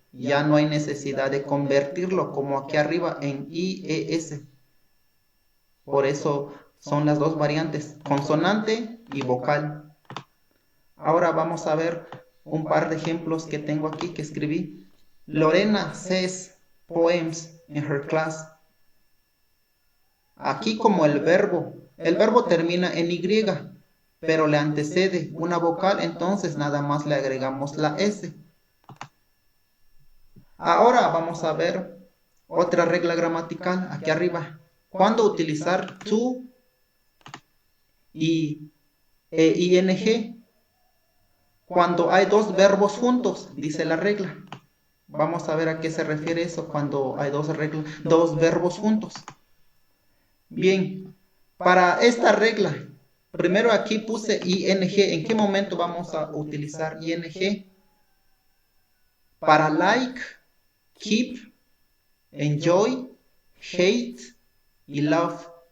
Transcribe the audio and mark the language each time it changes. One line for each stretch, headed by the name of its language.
Spanish: Ya no hay necesidad de convertirlo como aquí arriba en I, E, S. Por eso son las dos variantes, consonante y vocal. Ahora vamos a ver un par de ejemplos que tengo aquí que escribí.
English: Lorena says poems in her class.
Spanish: Aquí como el verbo termina en Y, pero le antecede una vocal, entonces nada más le agregamos la S. Ahora vamos a ver otra regla gramatical aquí arriba. ¿Cuándo utilizar to y ing? Cuando hay dos verbos juntos, dice la regla. Vamos a ver a qué se refiere eso cuando hay dos verbos juntos. Bien, para esta regla, primero aquí puse ing. ¿En qué momento vamos a utilizar ing? Para like, keep, enjoy, hate y love.